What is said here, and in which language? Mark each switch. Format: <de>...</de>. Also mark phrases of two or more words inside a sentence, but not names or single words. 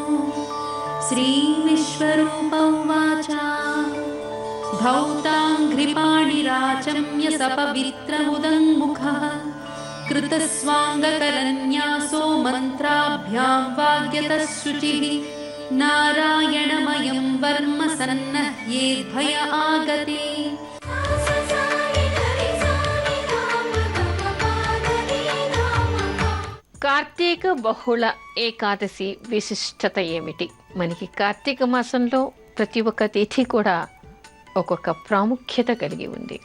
<sa>श्रीविश्वरूप उवाच धौताङ्घ्रिपाणिराचम्य सपवित्रमुदङ्मुखः कृतस्वाङ्गकरन्यासो मन्त्राभ्यां वाग्यतः शुचिः नारायणमयं वर्म सन्नह्येद्भय आगते.</sa> <te>కార్తీక బహుళ ఏకాదశి విశిష్టత ఏమిటి? మనకి కార్తీక మాసంలో ప్రతి ఒక్క తిథి కూడా ఒక్కొక్క ప్రాముఖ్యత కలిగి ఉంది.</te>